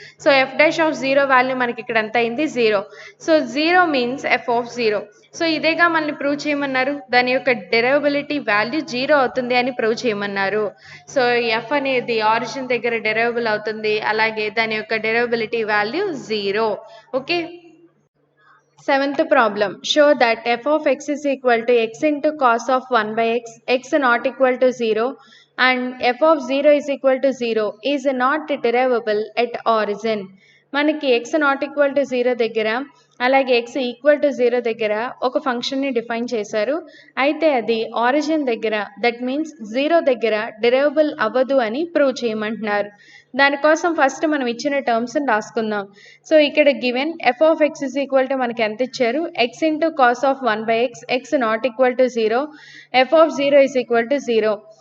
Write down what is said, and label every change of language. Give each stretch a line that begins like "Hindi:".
Telugu: So F dash of 0 value మనకి ఇక్కడ ఎంత అయింది 0. So 0 means F of 0. So ఇదేగా మనల్ని ప్రూవ్ చేయమన్నారు, దాని యొక్క డెరైవబిలిటీ వాల్యూ 0 అవుతుంది అని ప్రూవ్ చేయమన్నారు. సో ఎఫ్ అనేది ఆరిజిన్ దగ్గర డెరైవబుల్ అవుతుంది, అలాగే దాని యొక్క డెరైవబిలిటీ value 0.
English: Okay. Seventh problem. Show that f of x is equal to x into cos of 1 by x not equal to 0, and f of 0 is equal to 0 is not derivable at origin.
Telugu: మనకి x not equal to 0 దగ్గర అలాగే x equal to 0 దగ్గర ఒక ఫంక్షన్ని define చేశారు. అయితే అది origin దగ్గర దట్ మీన్స్ 0 దగ్గర డెరైవబుల్ అవ్వదు అని ప్రూవ్ చేయమంటున్నారు. దానికోసం ఫస్ట్ మనం ఇచ్చిన టర్మ్స్ని రాసుకుందాం. సో ఇక్కడ given F of X is equal to మనకి ఎంత ఇచ్చారు, X into cos of 1/x X not equal to 0, F of 0 is equal to 0.